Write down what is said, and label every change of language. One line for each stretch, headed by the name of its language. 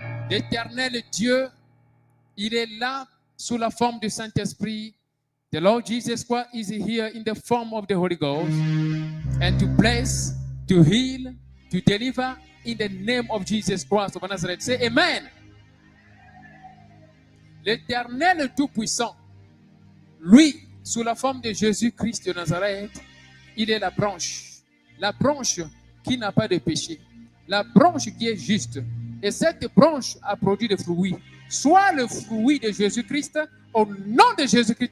French: L'Éternel Dieu, il est là sous la forme du Saint-Esprit.
English: The Lord Jesus Christ is here in the form of the Holy Ghost. And to bless, to heal, to deliver in the name of Jesus Christ of Nazareth. Say Amen.
French: L'Éternel Tout-Puissant, lui, sous la forme de Jésus-Christ de Nazareth, il est la branche qui n'a pas de péché, la branche qui est juste. Et cette branche a produit des fruits. Soit le fruit de Jésus-Christ, au nom de Jésus-Christ.